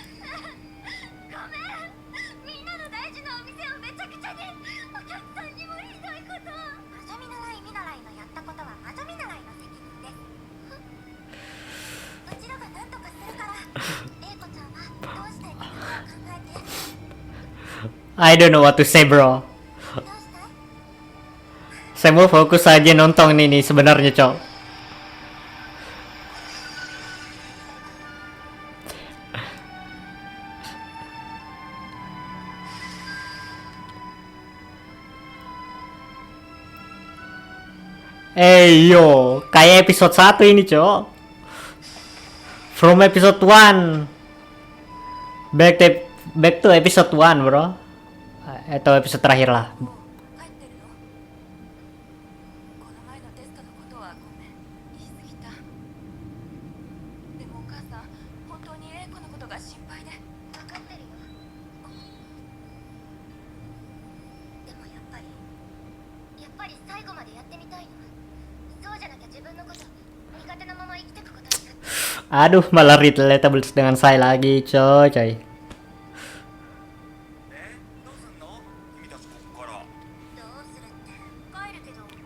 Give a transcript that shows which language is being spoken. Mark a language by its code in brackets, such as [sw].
[ja] ごめん、みんなの大事なお店をめちゃくちゃにお客さんにもひどいこと。魔女見習いのやったことは魔女見習いの責任です。うちらが何とかするから英子ちゃんはどうしたいか考えて。 [en] I don't know what to say, bro. [ja] どうしたい？ [id] Saya mau fokus aja nonton ini sebenarnya, Cok. Yo, kayak episode 1 ini, Cok. [en] From episode 1 back to episode 1, bro. [id] Atau episode terakhir lah. [ja] 帰ってるの？この前のテストのことはごめん、言い過ぎた。でもお母さん、本当に英子のことが心配で。分かってるよ。でもやっぱり最後までやってみたいの。そうじゃなきゃ自分のこと苦手なまま生きてくことになる。 [id] Aduh, malah relatable dengan saya lagi, coy. [ja] どうすんの君たちここから。どうするって帰るけど。